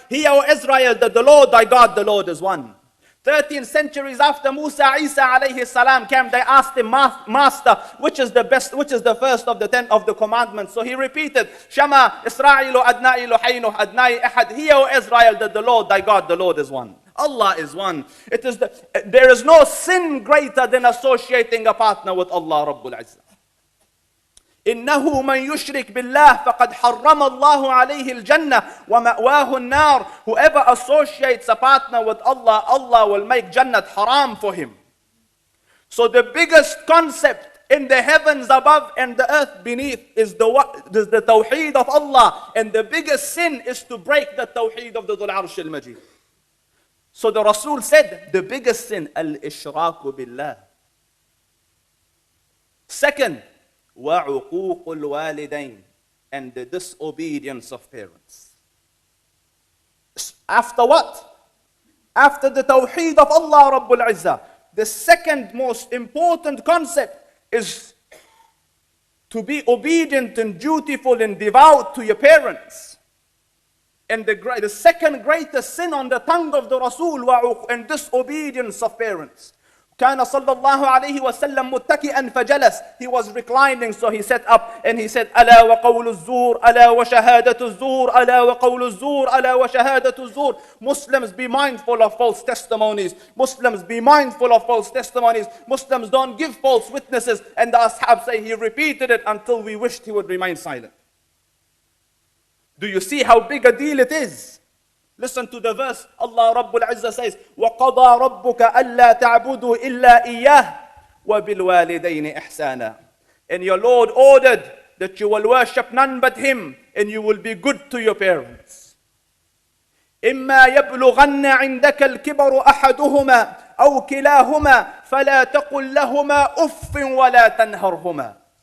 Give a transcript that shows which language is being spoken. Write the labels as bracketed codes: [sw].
[en] Hear, O Israel, that the Lord thy God, the Lord is one. 13 centuries after Musa, Isa alayhi salam came, they asked him, Master, which is the best, which is the first of the 10 of the commandments? So he repeated, [he] Shama Isra'ilu adna iluhaynu adnai echad. [en] Hear, O Israel, that the Lord thy God, the Lord is one. Allah is one. There is no sin greater than associating a partner with Allah Rabbul Izzah. [ar] إنه من يشرك بالله فقد حرم الله عليه الجنة ومأواه النار. [en] Whoever associates a partner with Allah, Allah will make Jannat haram for him. So the biggest concept in the heavens above and the earth beneath is the tawheed of Allah. And the biggest sin is to break the tawheed of the Dhul Arsh al-Majid. So the Rasul said, the biggest sin, [ar] al-ishraku billah. [en] Second, [ar] وَعُقُوقُ الْوَالِدَيْنِ, [en] and the disobedience of parents. After what? After the tawheed of Allah Rabbul Izzah, the second most important concept is to be obedient and dutiful and devout to your parents. And the second greatest sin on the tongue of the Rasul, and disobedience of parents. [ar] كان صلى الله عليه وسلم متكئا فجلس. [en] He was reclining, so he sat up and he said, [ar] ألا وقول الزور ألا وشهادة الزور ألا وقول الزور ألا وشهادة الزور. [en] Muslims, be mindful of false testimonies. Muslims, be mindful of false testimonies. Muslims, don't give false witnesses. And the ashab say he repeated it until we wished he would remain silent. Do you see how big a deal it is? Listen to the verse. Allah Rabbul Izzah says, [ar] وَقَضَى رَبُّكَ أَلَّا تَعْبُدُوا إِلَّا إِيَّهُ وَبِالْوَالِدَيْنِ إِحْسَانًا. [en] And your Lord ordered that you will worship none but him, and you will be good to your parents. [ar] إِمَّا يَبْلُغَنَّ عِنْدَكَ الْكِبَرُ أَحَدُهُمَا أَوْ كِلَاهُمَا فَلَا تَقُلْ لَهُمَا أُفٍّ وَلَا تَنْهَرْهُمَا.